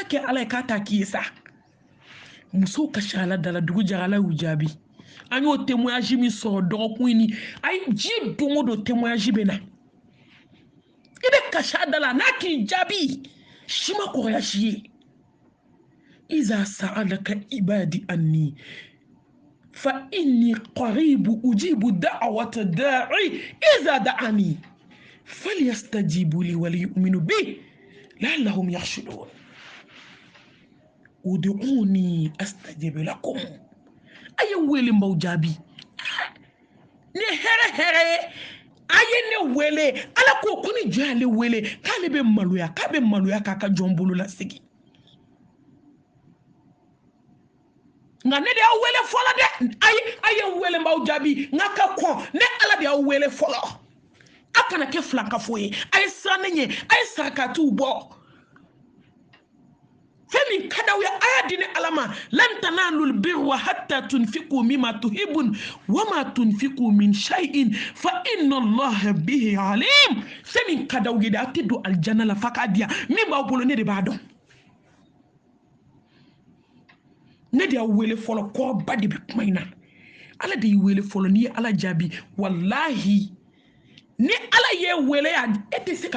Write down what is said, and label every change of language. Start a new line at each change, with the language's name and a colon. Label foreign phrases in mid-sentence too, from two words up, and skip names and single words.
Bambara: kɛ ala ye k'a t'a k'i ye sa musow ka ca ala dala dugu jɛra ala y'u jaabi an y'o témoignage min sɔrɔ dɔgɔkun in ayi diɲɛ don o don témoignage bɛ na i bɛ kasi a da la n'a k'i jaabi si ma kɔrɔya si ye
Arabic: إذا سألك عبادي عني فإني قريب أجيب دعوة الداع إذا دعان فليستجيبوا لي وليؤمنوا بي لعلهم يرشدون ادعوني أستجب لكم
Bambara: aye wele mbaw jaabi ne here aye ne wele ala ko kuni jɔ ale wele k'ale bɛ maloya k'a ka jɔn bolo la sigi nga ne de y'aw wele fɔlɔ dɛ aye wele mbaw jaabi nga ka kɔn ne ala de y'aw wele fɔlɔ a kana kɛ filankafo ye a ye siran ne ɲɛ a ye sarakatiw bɔ fɛn min ka d'aw ye a y'a di ne ala ma
Arabic: لن تنالوا البر حتى تنفقوا مما تحبون وما تنفقوا من شيء فإن الله به عليم
Bambara: fɛn min ka d'aw ye de a tɛ don aljanna la fa k'a diya min b'aw bolo ne de b'a dɔn ne de y'aw wele fɔlɔ kɔrɔba de bɛ kuma in na ala de y'i wele fɔlɔ n'i ye ala jaabi wallahi ni ala ye wele e tɛ se